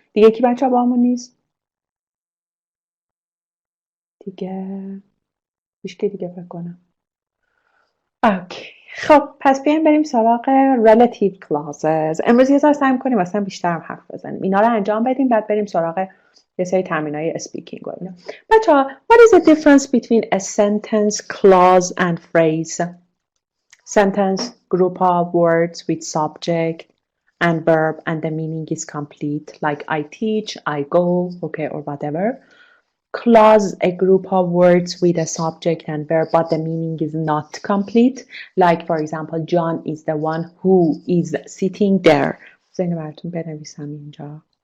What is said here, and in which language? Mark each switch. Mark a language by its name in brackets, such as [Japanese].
[Persian] دیگه کی بچه با همون نیست؟ دیگه هیچ که دیگه فکر کنم. اوکی. خب پس بیایم بریم سراغ relative clauses. امروز یه ذره سعی می‌کنیم مثلا بیشتر هم حرف بزنیم. اینا رو انجام بدیم بعد بریم سراغ یه سری تمرینای اسپیکینگ و اینا. [English] بچه‌ها, what is the difference between a sentence, clause and phrase? Sentence, group of words with subject and verb and the meaning is complete, like I teach, I go, okay, or whatever. Clause, a group of words with a subject and verb, but the meaning is not complete. Like, for example, John is the one who is sitting there. [Persian] اینو براتون بنویسم اینجا.